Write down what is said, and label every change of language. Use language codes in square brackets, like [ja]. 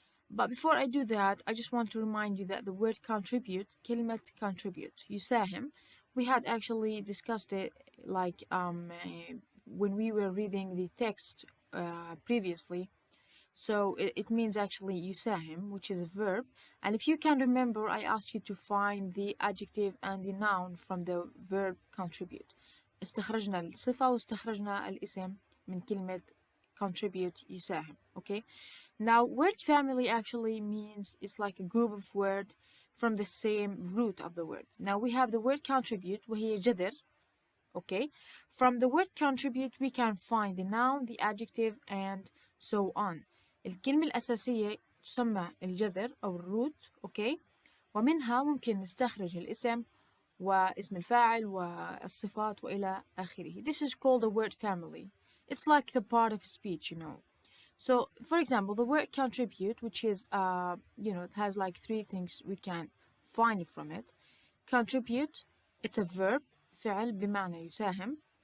[en] But before I do that, I just want to remind you that the word contribute, كلمة contribute, يساهم, we had actually discussed it like when we were reading the text previously. So it means actually يساهم, which is a verb. And if you can remember, I asked you to find the adjective and the noun from the verb contribute. [ar] استخرجنا الصفة واستخرجنا الاسم من كلمة contribute يساهم. [en] Okay. Now, word family actually means it's like a group of words from the same root of the word. Now we have the word contribute [ar] وهي جذر. [en] Okay. From the word contribute we can find the noun, the adjective, and so on. [ar] الكلمة الأساسية تسمى الجذر أو الروت. [en] Okay. [ar] ومنها ممكن نستخرج الاسم واسم الفاعل والصفات وإلى آخره. [en] This is called a word family. It's like the part of speech, you know. So, for example, the word contribute, which is, it has like three things we can find from it. Contribute, it's a verb, [ar] فعل بمعنى يساهم.